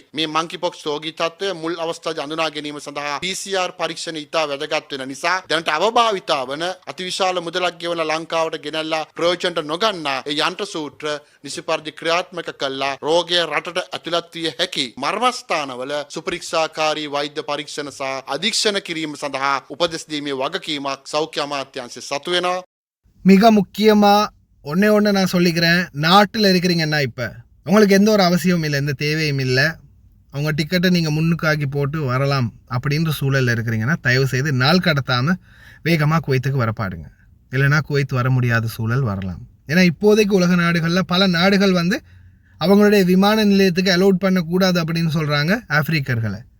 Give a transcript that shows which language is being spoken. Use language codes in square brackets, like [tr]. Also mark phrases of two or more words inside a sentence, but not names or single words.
[si] මේ monkeypox රෝගී තත්ත්වය මුල් අවස්ථාවේ හඳුනා ගැනීම සඳහා PCR පරීක්ෂණ ඉතා වැදගත් වෙන නිසා දැනට අවභාවිතා වන අතිවිශාල මුදලක් ගෙවන ලංකාවට ගෙනල්ලා ප්‍රයෝජනට නොගන්නා ඒ යන්ත්‍ර සූත්‍ර නිසි පරිදි ක්‍රියාත්මක කළා රෝගය රටට ඇතුළත් විය හැකි මර්මස්ථානවල සුපරීක්ෂාකාරී වෛද්‍ය පරීක්ෂණ සහ අධීක්ෂණ කිරීම සඳහා උපදෙස් දීමේ වගකීමක් සෞඛ්‍ය අමාත්‍යාංශය සතු වෙනවා. [ta] மிக முக்கியமா ஒன்று நான் சொல்லிக்கிறேன். நாட்டில் இருக்கிறீங்கன்னா இப்போ உங்களுக்கு எந்த ஒரு அவசியமும் இல்லை, எந்த தேவையும் இல்லை. அவங்க டிக்கெட்டை நீங்கள் முன்னுக்காக்கி போட்டு வரலாம் அப்படின்ற சூழலில் இருக்கிறீங்கன்னா தயவு செய்து நாள் கடத்தாமல் வேகமாக குவைத்துக்கு வரப்பாடுங்க. இல்லைனா குவைத்து வர முடியாத சூழல் வரலாம். ஏன்னா இப்போதைக்கு உலக நாடுகளில் பல நாடுகள் வந்து அவங்களுடைய விமான நிலையத்துக்கு அலோட் பண்ணக்கூடாது அப்படின்னு சொல்கிறாங்க ஆப்பிரிக்கர்களை.